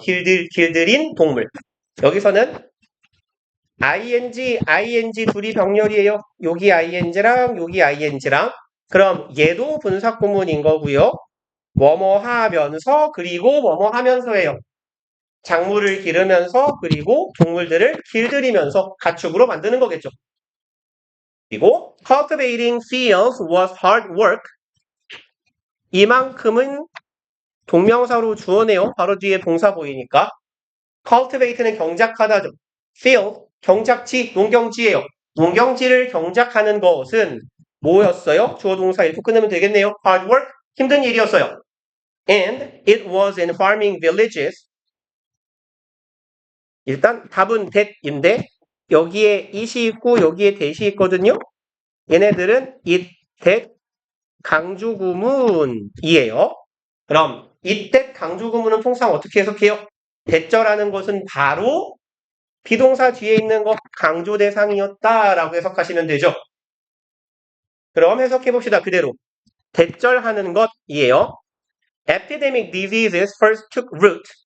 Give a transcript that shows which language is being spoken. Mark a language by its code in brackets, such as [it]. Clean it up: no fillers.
[ko] 길들인 동물. 여기서는 ing 둘이 병렬이에요. 여기 ing랑 여기 ing랑. 그럼 얘도 분사구문인 거고요. 뭐뭐 하면서 그리고 뭐뭐 하면서예요. 작물을 기르면서 그리고 동물들을 길들이면서 가축으로 만드는 거겠죠. 그리고 [en] cultivating fields was hard work. [ko] 이만큼은 동명사로 주어내요. 바로 뒤에 동사 보이니까. cultivate는 경작하다죠. field, 경작지, 농경지예요. 농경지를 경작하는 것은 뭐였어요? 주어 동사 이렇게 끊으면 되겠네요. [en] hard work, [ko] 힘든 일이었어요. [en] And it was in farming villages. [ko] 일단 답은 that인데 여기에 it이 있고 여기에 that이 있거든요. 얘네들은 it, that 강조구문이에요. 그럼 it, that 강조구문은 통상 어떻게 해석해요? that절하는 것은 바로 비동사 뒤에 있는 것 강조 대상이었다라고 해석하시면 되죠. 그럼 해석해 봅시다. 그대로. that절하는 것이에요. [en] Epidemic diseases first took root.